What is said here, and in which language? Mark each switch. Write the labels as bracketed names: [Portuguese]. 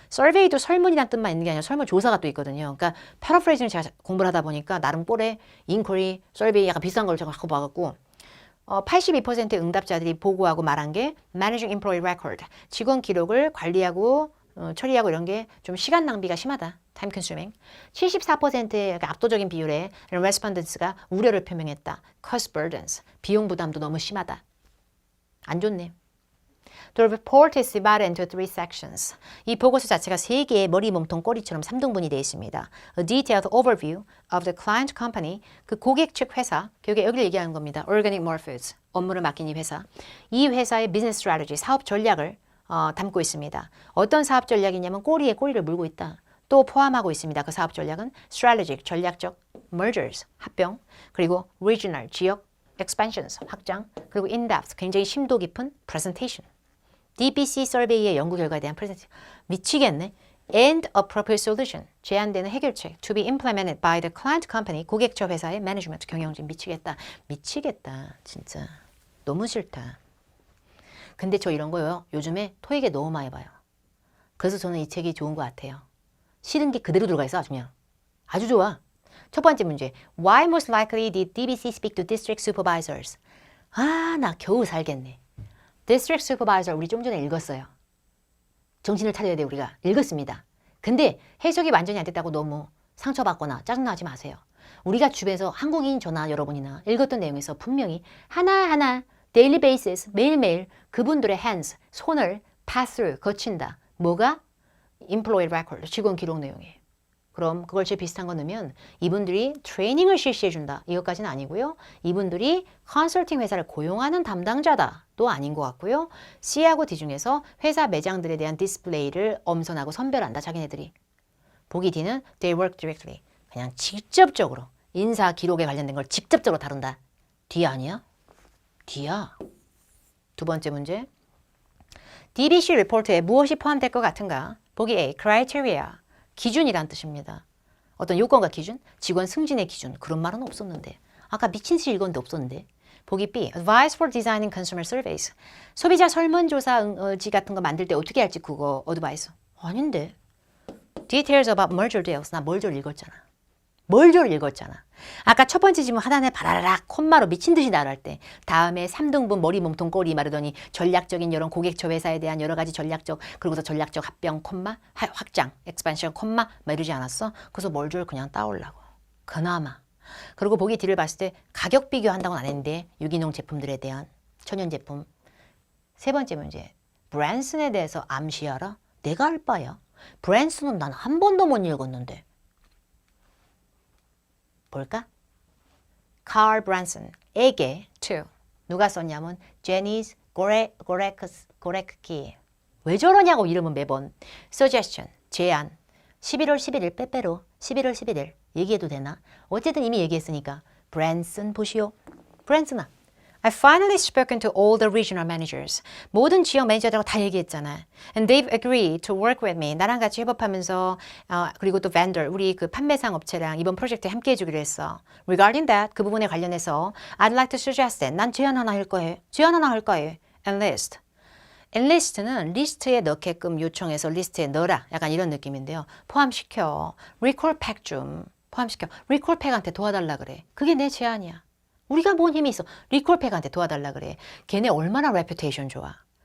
[Korean] survey도 설문이란 뜻만 있는 게 아니라 설문조사가 또 있거든요. 그러니까 paraphrasing을 제가 공부를 하다 보니까 나름 꼴에 inquiry, survey 약간 비싼 걸 제가 갖고 봐갖고 82%의 응답자들이 보고하고 말한 게 [English] managing employee record, [Korean] 직원 기록을 관리하고 처리하고 이런 게 좀 시간 낭비가 심하다. [English] time consuming. [Korean] 74%의 압도적인 비율의 respondents가 우려를 표명했다. [English] cost burdens. [Korean] 비용 부담도 너무 심하다. 안 좋네. [English] The report is divided into three sections. [Korean] 이 보고서 자체가 세 개의 머리, 몸통, 꼬리처럼 3등분이 되어 있습니다. [English] A detailed overview of the client company, [Korean] 그 고객 측 회사, 여기를 얘기하는 겁니다. Organic More Foods, 업무를 맡긴 이 회사. 이 회사의 business strategy, 사업 전략을 담고 있습니다. 어떤 사업 전략이냐면 꼬리에 꼬리를 물고 있다. 또 포함하고 있습니다. 그 사업 전략은 strategic, 전략적, mergers, 합병, 그리고 regional, 지역, expansions, 확장, 그리고 in-depth, 굉장히 심도 깊은 presentation. DBC 서베이의 연구 결과에 대한 프레젠테이션. 미치겠네. [English] And appropriate solution. [Korean] 제안되는 해결책. [English] To be implemented by the client company. [Korean] 고객처 회사의 management, 경영진. 미치겠다. 미치겠다. 진짜. 너무 싫다. 근데 저 이런 거요. 요즘에 토익에 너무 많이 봐요. 그래서 저는 이 책이 좋은 것 같아요. 싫은 게 그대로 들어가 있어. 아주 그냥. 아주 좋아. 첫 번째 문제. [English] Why most likely did DBC speak to district supervisors? [Korean] 아, 나 겨우 살겠네. District Supervisor 우리 좀 전에 읽었어요. 정신을 차려야 돼 우리가. 읽었습니다. 근데 해석이 완전히 안 됐다고 너무 상처받거나 짜증나지 마세요. 우리가 주변에서 한국인 저나 여러분이나 읽었던 내용에서 분명히 하나하나 daily basis 매일매일 그분들의 hands 손을 [English] pass through [Korean] 거친다. 뭐가? Employee record 직원 기록 내용이에요. 그럼 그걸 제일 비슷한 거 넣으면 이분들이 트레이닝을 실시해준다. 이것까지는 아니고요. 이분들이 컨설팅 회사를 고용하는 담당자다도 아닌 것 같고요. C하고 D 중에서 회사 매장들에 대한 디스플레이를 엄선하고 선별한다. 자기네들이. [English] 보기 D는 they work directly. [Korean] 그냥 직접적으로 인사 기록에 관련된 걸 직접적으로 다룬다. D 아니야? D야. 두 번째 문제. DBC 리포트에 무엇이 포함될 것 같은가? 보기 A. criteria. 기준이란 뜻입니다. 어떤 요건과 기준, 직원 승진의 기준 그런 말은 없었는데 아까 미친 듯이 읽었는데 없었는데 보기 B. [English] Advice for designing consumer surveys. [Korean] 소비자 설문조사지 같은 거 만들 때 어떻게 할지 그거 어드바이스. 아닌데. [English] Details about merger deals. [Korean] 나 merger 읽었잖아. merger 읽었잖아. 아까 첫 번째 질문 하단에 바라락 콤마로 미친 듯이 나열할 때 다음에 3등분 머리 몸통 꼬리 말하더니 전략적인 이런 고객처 회사에 대한 여러 가지 전략적 그리고서 전략적 합병 콤마 확장 expansion 콤마 막 이러지 않았어? 그래서 merger 그냥 따오려고. 그나마. 그리고 보기 D를 봤을 때 가격 비교한다고는 안 했는데 유기농 제품들에 대한 천연 제품. 세 번째 문제. 브랜슨에 대해서 암시하라? 내가 할 바야. 브랜슨은 난 한 번도 못 읽었는데. 볼까? Carl Branson에게 to 누가 썼냐면 제니스 고레크키. 왜 저러냐고 이름은 매번. Suggestion 제안 11월 11일 빼빼로 11월 11일 얘기해도 되나? 어쨌든 이미 얘기했으니까 브랜슨 보시오. [English] 브랜슨아 I finally spoken to all the regional managers. [Korean] 모든 지역 매니저들하고 다 얘기했잖아. [English] And they've agreed to work with me. [Korean] 나랑 같이 협업하면서 그리고 또 vendor, 우리 그 판매상 업체랑 이번 프로젝트에 함께 해주기로 했어. [English] Regarding that, [Korean] 그 부분에 관련해서 [English] I'd like to suggest that. [Korean] 난 제안 하나 할 거예요. 제안 하나 할 거예요. Enlist. enlist는 리스트에 넣게끔 요청해서 리스트에 넣어라. 약간 이런 느낌인데요. 포함시켜. recall pack 좀 포함시켜. recall pack한테 도와달라 그래. 그게 내 제안이야. 우리가 뭔 힘이 있어. 리콜팩한테 도와달라 그래. 걔네 얼마나 레퓨테이션 좋아.